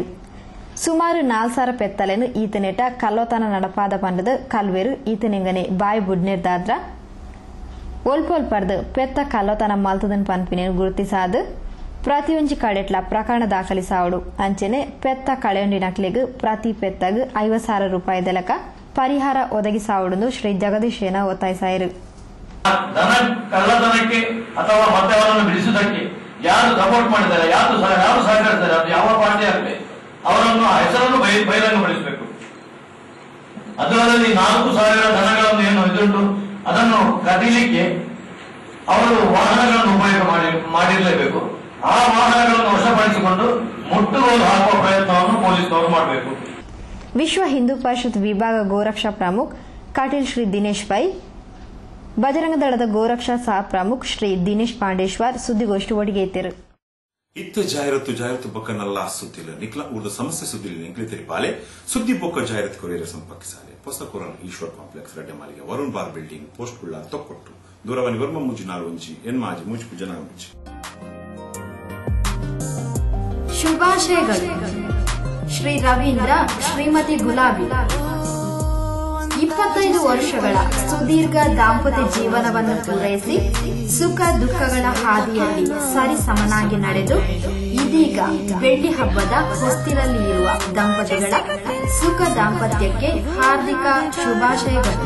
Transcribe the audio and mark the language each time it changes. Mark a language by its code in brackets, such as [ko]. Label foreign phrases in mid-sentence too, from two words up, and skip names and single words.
[tcy] ಸುಮಾರು 4,000 ಪೆತ್ತಲೆನು ಈತನೆಟ ಕಲ್ಲೋತನ ನಡಪಾದ ಪಂಡದ ಕಲ್ವೇರು ಈತನಿಂಗನೆ ಬಾಯಿ ಬುಡ್ನಿರ್ದಾದ್ರ ಒಲ್ಪೊಲ್ ಪರ್ದು ಪೆತ್ತ ಕಲ್ಲೋತನ ಮಲ್ತದನ್ ಪನ್ಪಿನೇನು ಗುರುತಿಸಾದು ಪ್ರತಿಯೊಂಜಿ ಕಡೆಟ್ಲ ಪ್ರಕರಣ ದಾಖಲಿಸಾವುಡು ಅಂಚೆನೆ ಪೆತ್ತ ಕಳೆಯೊಂಡಿನಕ್ಲೆಗು ಪ್ರತಿ ಪೆತ್ತಗು 50,000 ರೂಪಾಯಿದೆಲಕ ಪರಿಹಾರ ಒದಗಿಸಾವುಡು ಶ್ರೀ ಜಗದೀಶ್ ಶೇನವ ಒತ್ತಾಯಿಸಾಯಿರು. [kn] ದನ ಕಳ್ಳತನಕ್ಕೆ ಅಥವಾ ಮತವನ್ನು ಬಿಡಿಸುವುದಕ್ಕೆ ಯಾರು ಸಪೋರ್ಟ್ ಮಾಡಿದ್ದಾರೆ, ಯಾರು ಸಹಕರಿಸಿದ್ದಾರೆ, ಅದು ಯಾವ ಪಾರ್ಟಿ ಆಗಲಿ ಅವರನ್ನು ಹೆಸರನ್ನು ಬಹಿರಂಗಪಡಿಸಬೇಕು. ಅದರಲ್ಲಿ 4,000 ದನಗಳನ್ನು ಏನು ಇದುಂಟು ಅದನ್ನು ಕದೀಲಿಕ್ಕೆ ಅವರು ವಾಹನಗಳನ್ನು ಉಪಯೋಗ ಮಾಡಿರಲೇಬೇಕು. ಆ ವಾಹನಗಳನ್ನು ವಶಪಡಿಸಿಕೊಂಡು ಮುಟ್ಟುಗೋಲು ಹಾಕುವ ಪ್ರಯತ್ನವನ್ನು ಪೊಲೀಸ್ನವರು ಮಾಡಬೇಕು. ವಿಶ್ವ ಹಿಂದೂ ಪರಿಷತ್ ವಿಭಾಗ ಗೋರಕ್ಷಾ ಪ್ರಮುಖ್ ಕಾಟೀಲ್ ಶ್ರೀ ದಿನೇಶ್ ಪೈ, ಬಜರಂಗ ದಳದ ಗೋರಕ್ಷಾ ಸಹ ಪ್ರಮುಖ್ ಶ್ರೀ ದಿನೇಶ್ ಪಾಂಡೇಶ್ವರ್ ಸುದ್ದಿಗೋಷ್ಠಿ ಒಟ್ಟಿಗೆ ಇದ್ದರು. [tcy] ಇತ್ತು ಜಾಹೀರಾತು ಬೊಕ್ಕನಲ್ಲ ಸುದ್ದಿಲ್ಲ ನಿಕ್ಲ ಊರ್ದ ಸಮಸ್ಯೆ ಸುದ್ದಿಲ್ಲ ನಿಕ್ಲಿ ತೆರಿಪಾಲೆ ಸುದ್ದಿ ಬೊಕ್ಕ ಜಾಹೀರಾತು ಕೊರಿಯರ ಸಂಪರ್ಕಿಸಾಲೆ ಹೊಸಕೊರನ್ ಈಶ್ವರ್ ಕಾಂಪ್ಲೆಕ್ಸ್ ರೆಡ್ಡೆ ಮಾಲಿಗೆ ವರುಣ್ ಬಾರ್ ಬಿಲ್ಡಿಂಗ್ ಪೋಸ್ಟ್ ಕುಳ್ಳ ತೊಕ್ಕೊಟ್ಟು ದೂರವಾಣಿ ವರ್ಮ ಮುಜಿ 4 ಎನ್ಮಾಜಿ ಮುಜ್ ಜನ ಮುಜಿ. [kn] ಶುಭಾಶಯಗಳು. ಶ್ರೀ ರವೀಂದ್ರ ಶ್ರೀಮತಿ ಗುಲಾಬಿ 25 ವರ್ಷಗಳ ಸುದೀರ್ಘ ದಾಂಪತ್ಯ ಜೀವನವನ್ನು ಪೂರೈಸಿ ಸುಖ ದುಃಖಗಳ ಹಾದಿಯಲ್ಲಿ ಸರಿಸಮನಾಗಿ ನಡೆದು ಇದೀಗ ಬೆಳ್ಳಿ ಹಬ್ಬದ ಹೊಸ್ತಿಲಲ್ಲಿ ಇರುವ ದಂಪತಿಗಳ ಸುಖ ದಾಂಪತ್ಯಕ್ಕೆ ಹಾರ್ದಿಕ ಶುಭಾಶಯಗಳು.